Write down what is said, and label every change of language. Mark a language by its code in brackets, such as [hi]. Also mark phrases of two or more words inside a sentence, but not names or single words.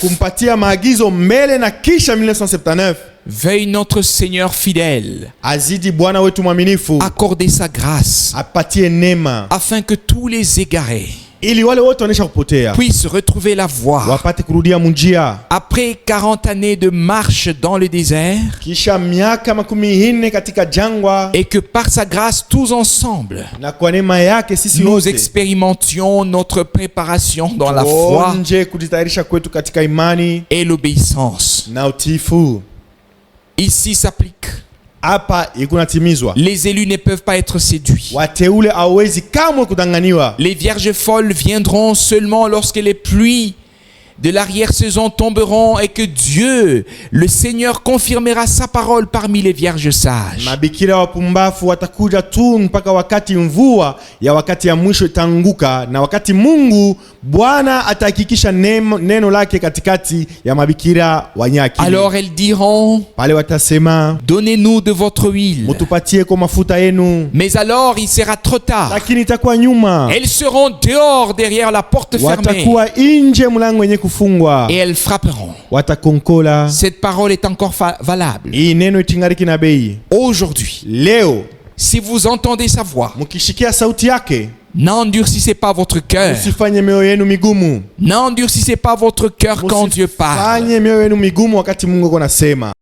[sw] kumpatia maagizo mbele na kisha 1979. [fr] Veuille notre Seigneur fidèle [sw] Azidi Bwana wetu mwaminifu [fr] accorder sa grâce [sw] apatie neema [fr] afin que tous les égarés [sw] ili wale wote wanaisha kupotea [fr] puissent retrouver la voie. [sw] wapate kurudia munjia. [fr] Après 40 années de marche dans le désert, [sw] Kisha miaka 40 katika jangwa, [fr] et que par sa grâce, tous ensemble, [sw] na kwa neema yake sisi [fr] nous [sw] wote [fr] expérimentions notre préparation dans la foi [sw] tuonje kujitayarisha kwetu katika imani [fr] et l'obéissance. [sw] na utiifu. [fr] Ici s'applique. [sw] Hapa ikunatimizwa, [fr] Les élus ne peuvent pas être séduits. [sw] wateule hawezi kamwe kudanganiwa. [fr] Les vierges folles viendront seulement lorsque les pluies de l'arrière-saison tomberont et que Dieu, le Seigneur, confirmera sa parole parmi les vierges sages. [sw] Mabikira wapumbafu watakuja tu mpaka wakati mvua ya wakati ya mwisho itanguka, na wakati Mungu Bwana atahakikisha neno lake katikati ya mabikira wanyaki. [fr] Alors elles diront, [sw] Pale watasema, [fr] donnez-nous de votre huile. [sw] mutupatie kwa mafuta yenu. [fr] Mais alors il sera trop tard. [sw] Lakini itakuwa nyuma, [fr] Elles seront dehors derrière la porte fermée [sw] watakuwa nje mlango wenye kufungwa, [fr] et elles frapperont. [sw] watakonkola. [fr] Cette parole est encore valable. [sw] Hii neno itingariki na bei. [fr] Aujourd'hui, [sw] Leo [fr] si vous entendez sa voix, [sw] mukishikia sauti yake, [fr] n'endurcissez pas votre cœur. [sw] usifanye mioyo yenu migumu. [fr] N'endurcissez pas votre cœur quand Dieu parle. [sw] Usifanye mioyo yenu migumu wakati Mungu anasema.